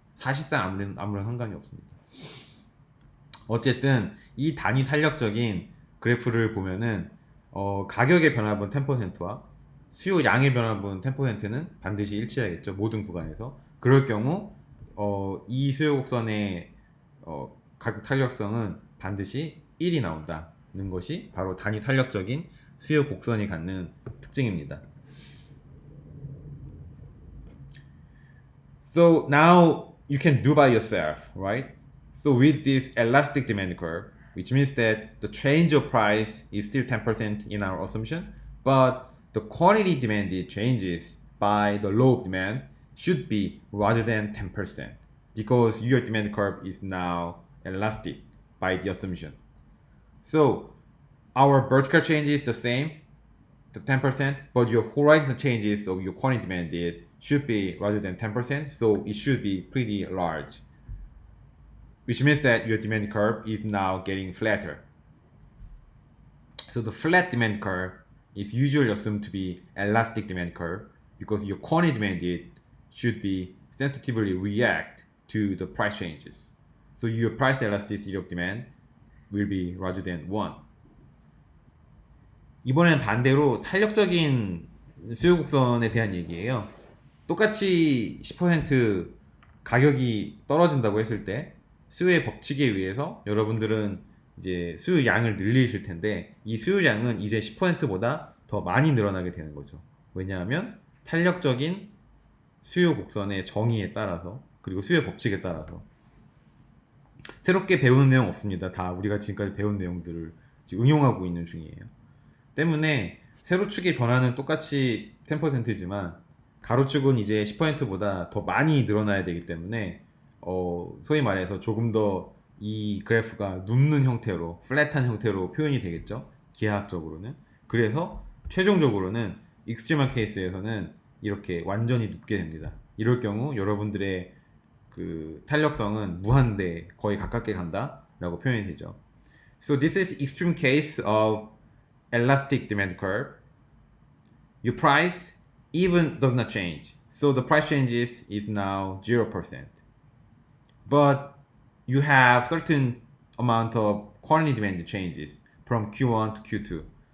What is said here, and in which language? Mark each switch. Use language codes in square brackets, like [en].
[ko] 사실상 아무런 상관이 없습니다. 어쨌든 이 단위 탄력적인 그래프를 보면은 가격의 변화분 10%와 수요량의 변화분 10%는 반드시 일치하겠죠. 모든 구간에서. 그럴 경우 이 수요 곡선의 가격 탄력성은 반드시 1이 나온다는 것이 바로 단위 탄력적인 수요 곡선이 갖는 특징입니다. [en] So now you can do by yourself, right? So with this elastic demand curve, which means that the change of price is still 10% in our assumption, but the quantity demanded changes by the law of demand should be larger than 10% because your demand curve is now elastic by the assumption. So our vertical change is the same, the 10%, but your horizontal changes of your quantity demanded should be rather than 10%, so it should be pretty large, which means that your demand curve is now getting flatter. So the flat demand curve is usually assumed to be elastic demand curve because your quantity demanded should be sensitively react to the price changes. So your price elasticity of demand will be larger than 1. [ko] 이번엔 반대로 탄력적인 수요 곡선에 대한 얘기예요. 똑같이 10% 가격이 떨어진다고 했을 때 수요의 법칙에 의해서 여러분들은 이제 수요량을 늘리실 텐데 이 수요량은 이제 10%보다 더 많이 늘어나게 되는 거죠. 왜냐하면 탄력적인 수요 곡선의 정의에 따라서 그리고 수요 법칙에 따라서 새롭게 배우는 내용 없습니다. 다 우리가 지금까지 배운 내용들을 지금 응용하고 있는 중이에요. 때문에 세로축의 변화는 똑같이 10%지만 가로축은 이제 10%보다 더 많이 늘어나야 되기 때문에 소위 말해서 조금 더 이 그래프가 눕는 형태로 플랫한 형태로 표현이 되겠죠. 기하학적으로는. 그래서 최종적으로는 익스트리멀 케이스에서는 이렇게 완전히 눕게 됩니다. 이럴 경우 여러분들의 그 탄력성은 무한대 거의 가깝게 간다라고 표현이 되죠. [en] So this is extreme case of elastic demand curve. Your price even does not change. So the price changes is now 0%. But you have certain amount of quantity demand changes from Q1 to Q2.